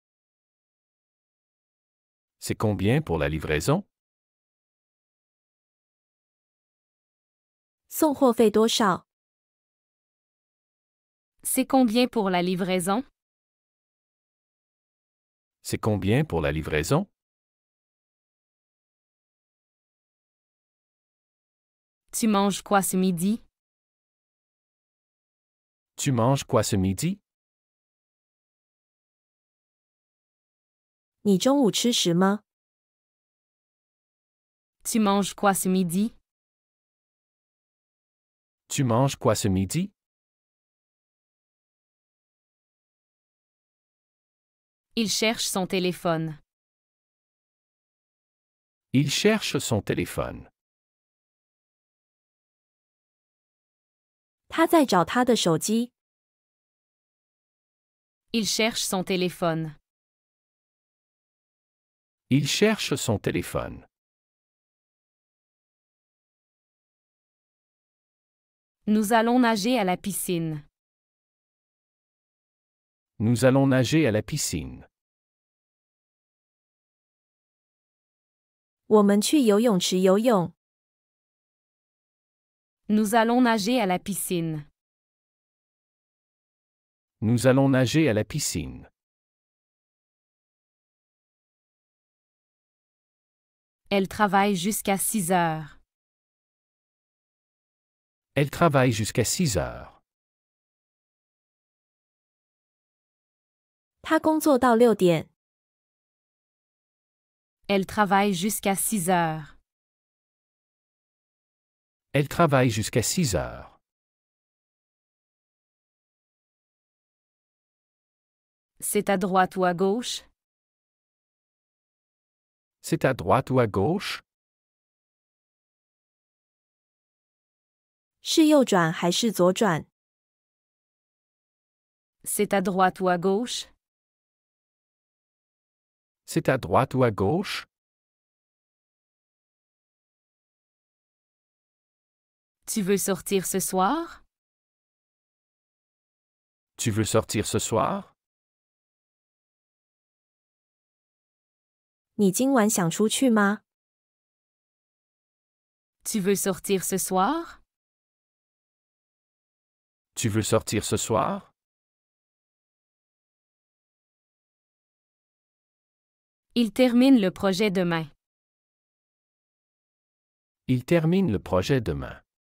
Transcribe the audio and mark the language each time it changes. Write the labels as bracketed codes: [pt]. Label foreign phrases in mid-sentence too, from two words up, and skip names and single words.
[fr] C'est combien pour la livraison? [zh] 送货费多少？ [fr] C'est combien pour la livraison? C'est combien pour la livraison? Tu manges quoi ce midi? Tu manges quoi ce midi? [zh] 你中午吃什么？ [fr] Tu manges quoi ce midi? Tu manges quoi ce midi? Il cherche son téléphone. Il cherche son téléphone. [zh] 他在找他的手机。 [fr] Il cherche son téléphone. Il cherche son téléphone. Nous allons nager à la piscine. Nous allons nager à la piscine. [zh] 我们去游泳池游泳。 [fr] Nous allons nager à la piscine. Nous allons nager à la piscine. Elle travaille jusqu'à 6 heures. Elle travaille jusqu'à 6 heures. [zh] 他工作到6点。 [fr] Elle travaille jusqu'à 6 heures. Elle travaille jusqu'à 6 heures. C'est à droite ou à gauche? C'est à droite ou à gauche? [zh] 是右转还是左转？ [fr] C'est à droite ou à gauche? C'est à droite ou à gauche? Tu veux sortir ce soir? Tu veux sortir ce soir? [zh] 你今晚想出去吗？ [fr] Tu veux sortir ce soir? Tu veux sortir ce soir? Il termine le projet demain. Il termine le projet demain.